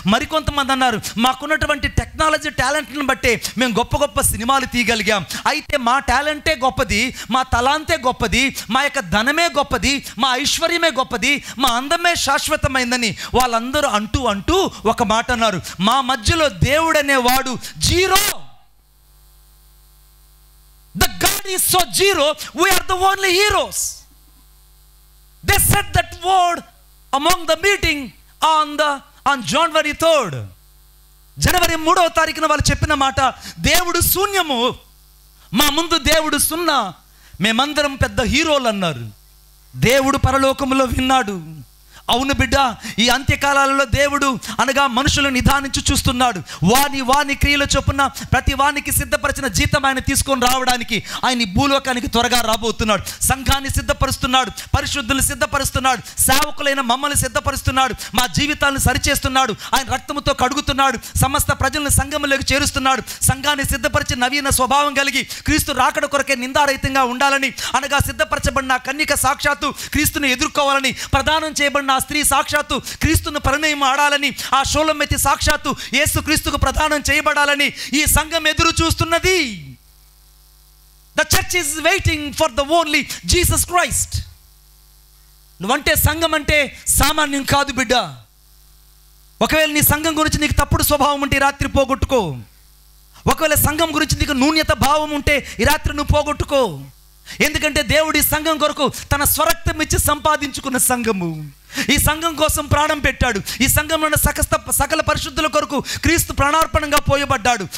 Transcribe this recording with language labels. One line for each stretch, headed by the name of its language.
Telugu: మరికొంతమంది అన్నారు, మాకున్నటువంటి టెక్నాలజీ టాలెంట్ని బట్టే మేము గొప్ప సినిమాలు తీయగలిగాం. అయితే మా టాలెంటే గొప్పది, మా తలాంతే గొప్పది, మా యొక్క ధనమే గొప్పది, మా ఐశ్వర్యమే గొప్పది, మా అందమే శాశ్వతమైందని వాళ్ళందరూ అంటూ ఒక మాట అన్నారు, మా మధ్యలో దేవుడనే వాడు zero.
English: The God is so zero, we are the only heroes. They said that word among the meeting on January 3rd.
Telugu: జనవరి 3వ తారీఖున వాళ్ళు చెప్పిన మాట, దేవుడు శూన్యము, మా ముందు దేవుడు సున్నా, మేమందరం పెద్ద హీరోలు అన్నారు. దేవుడు పరలోకములో విన్నాడు. అవును బిడ్డ, ఈ అంత్యకాలాలలో దేవుడు అనగా మనుషులను నిదానించి చూస్తున్నాడు. వాని క్రియల చొప్పున ప్రతి వానికి సిద్ధపరిచిన జీతం ఆయన తీసుకొని రావడానికి ఆయన భూలోకానికి త్వరగా రాబోతున్నాడు. సంఘాన్ని సిద్ధపరుస్తున్నాడు, పరిశుద్ధులను సిద్ధపరుస్తున్నాడు, సేవకులైన మమ్మల్ని సిద్ధపరుస్తున్నాడు, మా జీవితాలను సరిచేస్తున్నాడు, ఆయన రక్తముతో కడుగుతున్నాడు, సమస్త ప్రజలను సంఘంలోకి చేరుస్తున్నాడు. సంఘాన్ని సిద్ధపరిచి నవీన స్వభావం కలిగి క్రీస్తు రాకడ కొరకే నిందారహితంగా ఉండాలని అనగా సిద్ధపరచబడిన కన్యక సాక్షాత్తు క్రీస్తును ఎదుర్కోవాలని, ప్రదానం చేయబడిన ఆ స్త్రీ సాక్షాత్తు క్రీస్తును పరిణయం ఆడాలని, ఆ షోలమెత్తి సాక్షాత్తు యేసు క్రీస్తుకు ప్రదానం చేయబడాలని ఈ సంఘం ఎదురు చూస్తున్నది.
English: The church is waiting for the only Jesus Christ.
Telugu: నువ్వంటే సంఘం అంటే సామాన్యం కాదు బిడ్డ. ఒకవేళ నీ సంఘం గురించి నీకు తప్పుడు స్వభావం ఉంటే ఈ రాత్రి పోగొట్టుకో. ఒకవేళ సంఘం గురించి నీకు న్యూన్యత భావం ఉంటే ఈ రాత్రి నువ్వు పోగొట్టుకో. ఎందుకంటే దేవుడి సంఘం కొరకు తన స్వరక్తం ఇచ్చి సంపాదించుకున్న సంఘము. ఈ సంఘం కోసం ప్రాణం పెట్టాడు. ఈ సంఘంలో ఉన్న సకల పరిశుద్ధుల కొరకు క్రీస్తు ప్రాణార్పణంగా పోయబడ్డాడు.